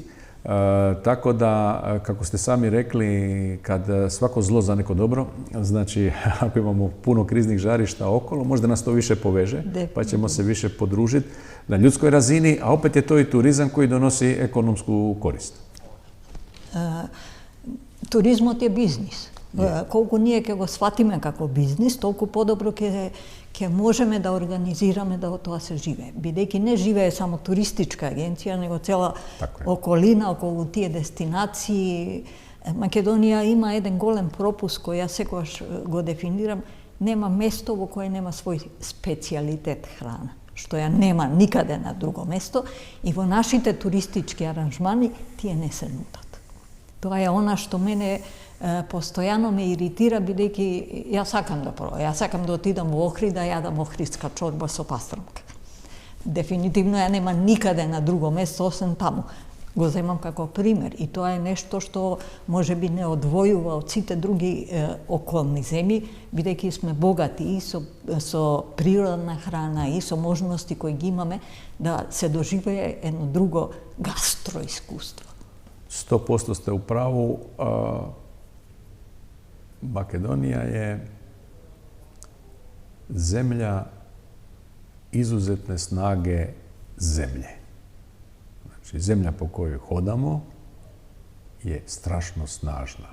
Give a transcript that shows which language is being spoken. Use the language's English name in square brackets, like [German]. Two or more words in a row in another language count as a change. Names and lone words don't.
[Croatian] Tako da, kako ste sami rekli, kad svako zlo za neko dobro, znači ako imamo puno kriznih žarišta okolo, možda nas to više poveže, pa ćemo se više podružiti na ljudskoj razini, a opet je to i turizam koji donosi ekonomsku korist. [Macedonian] Туризмот је бизнис. Колку ние ќе го сватиме како бизнис, толку подобро ќе можеме да организираме да од тоа се живее. Бидејќи не живее само туристичка агенција, него цела околина околу тие дестинации. Македонија има еден голем пропуск кој јас секогаш го дефинирам, нема место во кое нема свој специјалитет храна. што ја нема никаде на друго место, i во нашите туристички аранжмани тие не се нудат. Тоа е она што мене постојано ме иритира, бидејќи ја сакам да пробам, ја сакам да отидам во Охрид да јадам охридска чорба со пастрамка. Дефинитивно ја нема никаде на друго место освен таму. Го земам како пример и тоа е нешто што можеби не одвојува од сите други околни земји, бидејќи сме богати и со природна храна и со можности кои ги имаме да се доживее едно друго гастроискуство. [Croatian] 100% ste u pravu. Makedonija je zemlja izuzetne snage zemlje. Znači, zemlja po kojoj hodamo je strašno snažna.